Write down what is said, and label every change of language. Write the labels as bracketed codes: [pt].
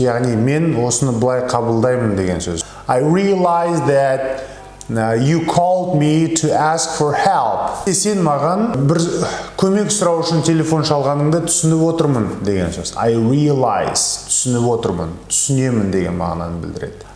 [kk] Яғни мен осыны былай қабылдаймын деген сөз. [en] I realize that you called me to ask for help. [kk] Сен маған бір көмек сұрау үшін телефон шалғаныңды түсініп отырмын деген сөз. [en] I realize, [kk] түсініп отырмын, түсінемін деген мағынаны білдіреді.